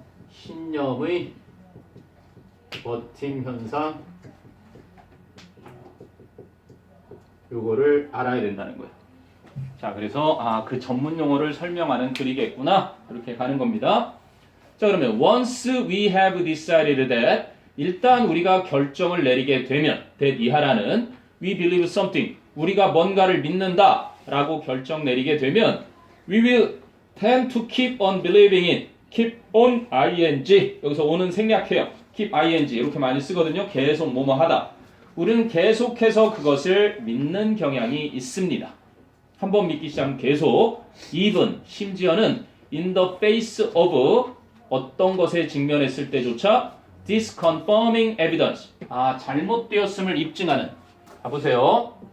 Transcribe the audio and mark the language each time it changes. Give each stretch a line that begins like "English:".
Korean: 신념의 버팀 현상 요거를 알아야 된다는 거예요. 자, 그래서 그 전문 용어를 설명하는 글이겠구나. 이렇게 가는 겁니다.
English: 자, 그러면 once we have decided that
Korean: 일단 우리가 결정을 내리게 되면
English: that
Korean: 이하라는
English: we believe something
Korean: 우리가 뭔가를 믿는다 라고 결정 내리게 되면
English: we will tend to keep on believing it keep on ing
Korean: 여기서 on은 생략해요. keep ing 이렇게 많이 쓰거든요. 계속 뭐뭐 하다. 우리는 계속해서 그것을 믿는 경향이 있습니다. 한번 믿기 시작하면 계속
English: even
Korean: 심지어는
English: in the face of
Korean: 어떤 것에 직면했을 때조차
English: disconfirming evidence
Korean: 잘못되었음을 입증하는 보세요.